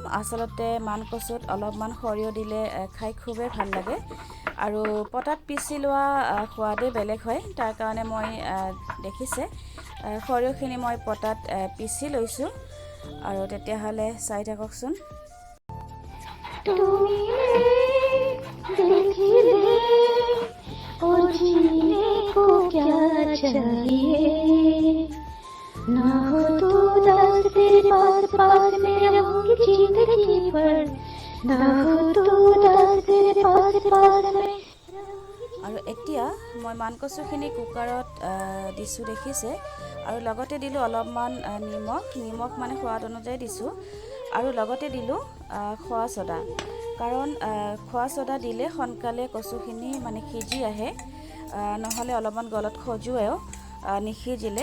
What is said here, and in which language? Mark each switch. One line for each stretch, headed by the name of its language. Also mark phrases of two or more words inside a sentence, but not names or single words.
Assamese: আচলতে মানকচুত অলপমান সৰিয়হ দিলে খাই খুবেই ভাল লাগে, আৰু পটাত পিচি লোৱা সোৱাদেই বেলেগ হয়। তাৰ কাৰণে মই দেখিছে সৰিয়হখিনি মই পটাত পিচি লৈছোঁ। আৰু তেতিয়াহ'লে চাই থাককচোন।
Hindi: ना हो तो दस तेरे पास पास में रहूंगी जिंदगी भर, ना हो तो दस तेरे पास पास में।
Assamese: আৰু এতিয়া মই মানকচুখিনি কুকাৰত দিছোঁ দেখিছে, আৰু লগতে দিলোঁ অলপমান নিমখ মানে সোৱাদ অনুযায়ী দিছোঁ। আৰু লগতে দিলোঁ খোৱা ছ'ডা, কাৰণ খোৱা ছ'ডা দিলে সোনকালে কচুখিনি মানে সিজি আহে, নহ'লে অলপমান গলত খজুৱায়ো নিসিজিলে।